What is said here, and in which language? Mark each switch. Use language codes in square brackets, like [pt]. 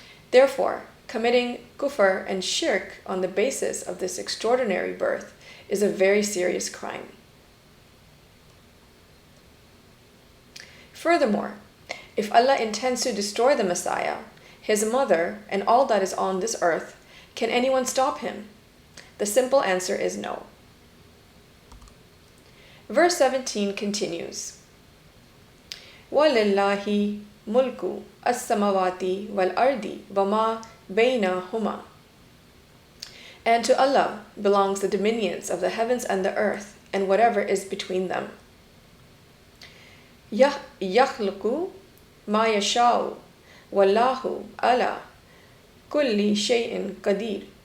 [en] Therefore, committing kufr and shirk on the basis of this extraordinary birth is a very serious crime. Furthermore, if Allah intends to destroy the Messiah, his mother, and all that is on this earth, can anyone stop him? The simple answer is no. Verse 17 continues, [ar] وَلِلَّهِ مُلْكُ السَّمَوَاتِ وَالْأَرْضِ وَمَا بَيْنَهُمَا. [en] And to Allah belongs the dominions of the heavens and the earth, and whatever is between them. [ar] يَخْلُقُ مَا يَشَاءُ وَاللَّهُ عَلَى كُلِّ شَيْءٍ قَدِيرٌ.